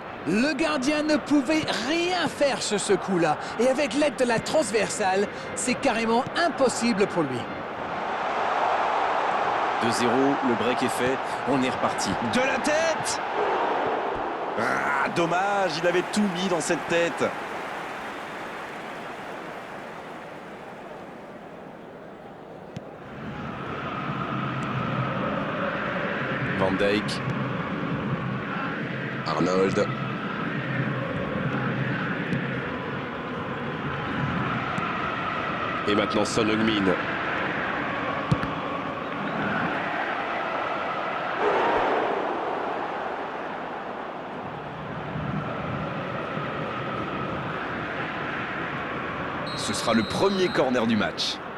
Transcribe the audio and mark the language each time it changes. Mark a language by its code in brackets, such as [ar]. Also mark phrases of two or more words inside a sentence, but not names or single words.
[fr] Le gardien ne pouvait rien faire sur ce coup-là. Et avec l'aide de la transversale, c'est carrément impossible pour lui. 2-0, le break est fait, on est reparti. De la tête! Ah, dommage, il avait tout mis dans cette tête. Van Dijk. Arnold. Et maintenant Son Heung-min. Ce sera le premier corner du match.